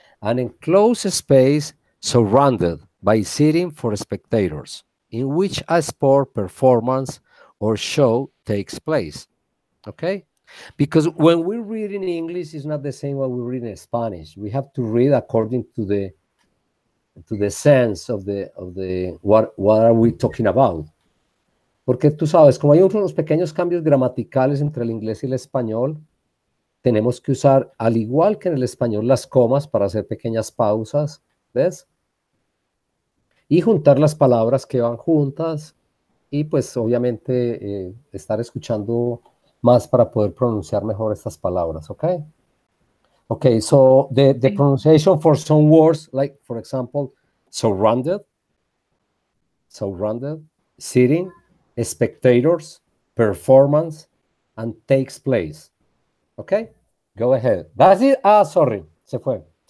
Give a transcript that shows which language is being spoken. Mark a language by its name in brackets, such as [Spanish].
[English] An enclosed space surrounded by seating for spectators, in which a sport performance or show takes place. Okay? Because when we read in English, it's not the same what we read in Spanish. We have to read according to the sense of the what are we talking about. [Spanish] Porque tú sabes, como hay unos pequeños cambios gramaticales entre el inglés y el español, tenemos que usar, al igual que en el español, las comas para hacer pequeñas pausas, ¿ves? Y juntar las palabras que van juntas y pues obviamente estar escuchando más para poder pronunciar mejor estas palabras, ¿ok? [English] Okay, so the pronunciation for some words, like for example, surrounded, sitting, spectators, performance, and takes place. Okay, go ahead. That's it. Ah, sorry, se fue.